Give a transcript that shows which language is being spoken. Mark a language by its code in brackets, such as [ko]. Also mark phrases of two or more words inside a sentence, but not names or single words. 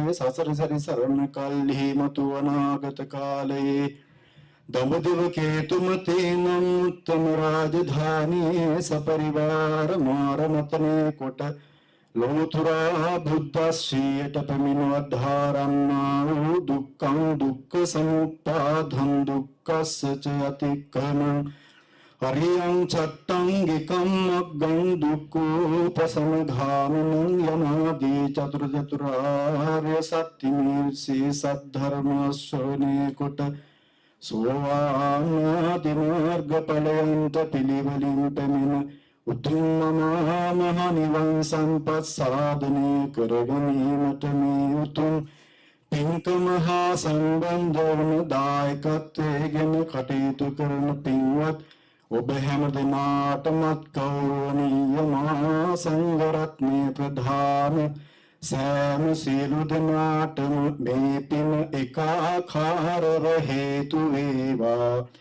[si] සසර සැරි සරණ කල්හි මතු අනාගත කාලයේ දඹදිව කේතුමතේ නම් උත්තම රාජධානියේ සපරිවාර මාරමතනේ කොට ලෝතුරා බුද්ධ ශ්‍රීයට පැමිණවද්ධාරන්නා වූ [pi] දුක්ඛං දුක්ඛ සමුප්පාදං දුක්ඛස්ස ච අතික්‍රමං අරියං චත්තංගිකම් මග්ගං [si] දුක්ඛෝපසමගාමිනං යනාදී චතුරාර්ය සත්‍ය නිර්සී සද්ධර්ම ශ්‍රවණේ කොට සෝවාන් ආදි මාර්ග ඵලයන්ට පිළිවෙලින් පැමිණ උතුම් මහා නිවන් සම්පත් සාධනය කර ගැනීමට මේ උතුම් පින්කම හා සම්බන්ධ වන දායකත්වයෙන් කටයුතු කරන පින්වත් ඔබ හැම දෙනාටමත් ගෞරවනීය මහා සංඝරත්නයේ ප්‍රධාන සෑම සියලු දෙනාටම මේ පින එකාකාරව හේතු වේවා